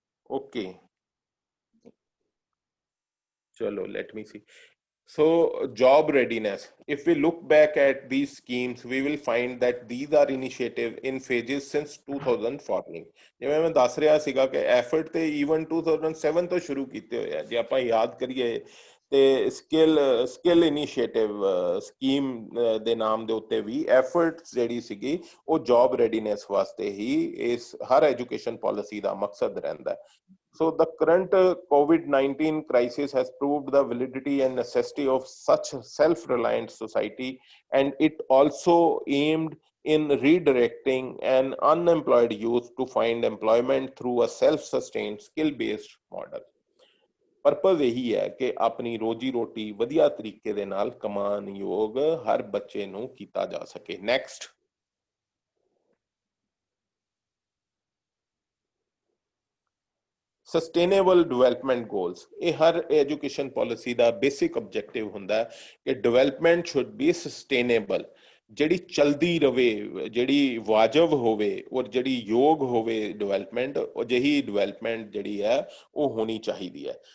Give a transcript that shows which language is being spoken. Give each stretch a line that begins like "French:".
English: Okay ਚਲੋ let me see। So job readiness, if we look back at these schemes we will find that these are initiative in phases since 2014।
Punjabi: ਜਿਵੇਂ ਮੈਂ ਦੱਸ ਰਿਹਾ ਸੀਗਾ ਕਿ effort ਤੇ even 2007 ਤੋਂ ਸ਼ੁਰੂ ਕੀਤੇ ਹੋਏ ਆ। ਜੇ ਆਪਾਂ ਯਾਦ ਕਰੀਏ ਤੇ ਸਕਿੱਲ ਇਨੀਸ਼ੀਏਟਿਵ ਸਕੀਮ ਦੇ ਨਾਮ ਦੇ ਉੱਤੇ ਵੀ ਐਫਰਟ ਜਿਹੜੀ ਸੀਗੀ ਉਹ ਜੌਬ ਰੈਡੀਨੈਸ ਵਾਸਤੇ ਹੀ ਇਸ ਹਰ ਐਜੂਕੇਸ਼ਨ ਪਾਲਿਸੀ ਦਾ ਮਕਸਦ ਰਹਿੰਦਾ ਹੈ।
English: So the current COVID-19 crisis has proved the validity and necessity of such self-reliant society, and it also aimed in redirecting an unemployed youth to find employment through a self-sustained skill-based model।
Punjabi: Purpose ਇਹੀ ਹੈ ਕਿ ਆਪਣੀ ਰੋਜੀ ਰੋਟੀ ਵਧੀਆ ਤਰੀਕੇ ਦੇ ਨਾਲ ਕਮਾਉਣ ਯੋਗ ਹਰ ਬੱਚੇ ਨੂੰ ਕੀਤਾ ਜਾ ਸਕੇ। ਨੈਕਸਟ। ਸਸਟੇਨੇਬਲ ਡਿਵੈਲਪਮੈਂਟ ਗੋਲਸ, ਇਹ ਹਰ ਐਜੂਕੇਸ਼ਨ ਪਾਲਿਸੀ ਦਾ ਬੇਸਿਕ ਆਬਜੈਕਟਿਵ ਹੁੰਦਾ ਕਿ
English: development should be sustainable,
Punjabi: ਜਿਹੜੀ ਚਲਦੀ ਰਵੇ, ਜਿਹੜੀ ਵਾਜਬ ਹੋਵੇ ਔਰ ਜਿਹੜੀ ਯੋਗ ਹੋਵੇ ਡਿਵੈਲਪਮੈਂਟ, ਅਜਿਹੀ ਡਿਵੈਲਪਮੈਂਟ ਜਿਹੜੀ ਹੈ ਉਹ ਹੋਣੀ ਚਾਹੀਦੀ ਹੈ।